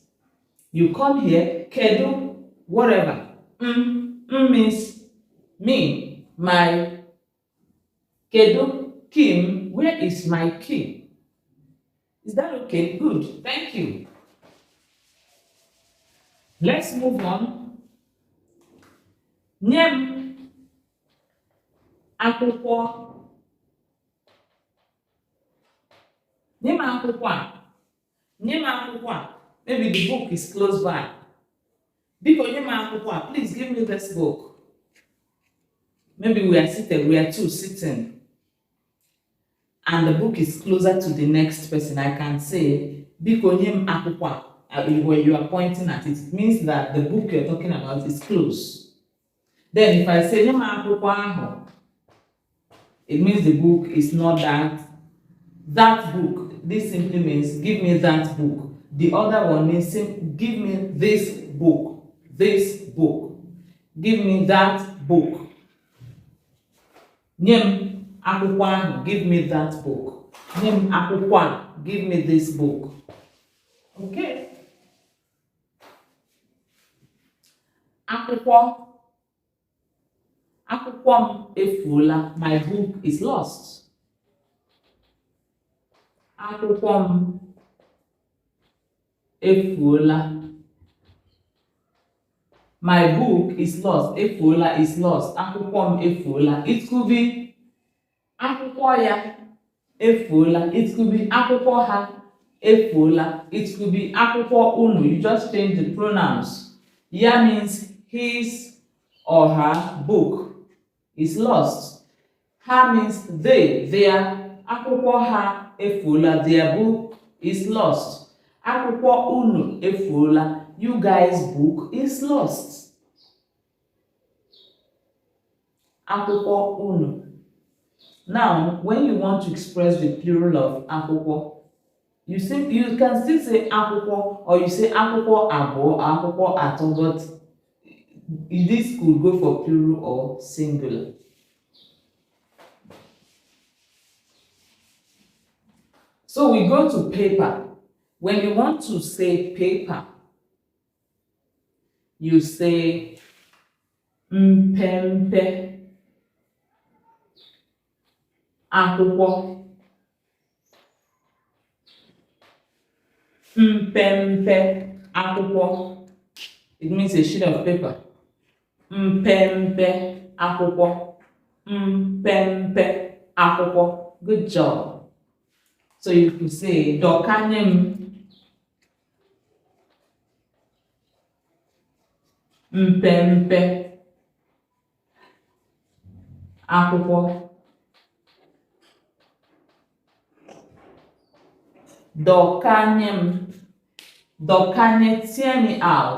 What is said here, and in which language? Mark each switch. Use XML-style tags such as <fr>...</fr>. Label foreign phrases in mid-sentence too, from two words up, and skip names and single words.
<en>You come here, kedu, whatever. Means me, my. Kedu, Kim, where is my key? Is that okay? Good. Thank you. Let's move on.</en> <ig>Nyem akwụkwọ. Nyem akwụkwọ. Nyem akwụkwọ.</ig> <en>Maybe the book is close by.</en> <ig>Biko nyem akwụkwọ.</ig> <en>Please give me this book. Maybe we are seated, we are two sitting, and the book is closer to the next person. I can say,</en> <ig>Biko nyem akwụkwọ.</ig> <en>When you are pointing at it, it means that the book you're talking about is close. Then if I say</en> <ig>nyem akwụkwọ ahụ,</ig> <en>it means the book is not that book. This simply means give me that book. The other one means give me this book. This book. Give me that book.</en> <ig>Nyem akwụkwọ ahụ,</ig> <en>give me that book.</en> <ig>Nyem akwụkwọ a,</ig> <en>give me this book.</en> <ig>Okay. Akwụkwọ. Akwụkwọ m efuola.</ig> <en>My book is lost.</en> <ig>Akwụkwọ m efuola.</ig> <en>My book is lost. Efuola is lost.</en> <ig>Akwụkwọ m efuola.</ig> <en>It could be</en> <ig>akwụkwọ ya efuola.</ig> <en>It could be</en> <ig>akwụkwọ ha efuola.</ig> <en>It could be</en> <ig>akwụkwọ unu.</ig> <en>You just change the pronouns. Ya means his or her book is lost. Ha means they, their.</en> <ig>Akwụkwọ ha efuola.</ig> <en>Their book is lost.</en> <ig>Akwụkwọ unu efuola.</ig> <en>You guys' book is lost.</en> <ig>Akwụkwọ unu.</ig> <en>Now, when you want to express the plural of akwụkwọ, you can still say akwụkwọ, or you say</en> <ig>akwụkwọ abụọ, akwụkwọ atọ,</ig> <en>but this could go for plural or singular. So we go to paper. When you want to say paper, you say</en> <ig>mpempe akwụkwọ. Mpempe akwụkwọ.</ig> <en>It means a sheet of paper.</en> <ig>Mpempe akwụkwọ. Mpempe akwụkwọ.</ig> <en>Good job. So you could say</en> <ig>dokanye mpempe akwụkwọ.</ig> <en>Dokanye tear me out.</en>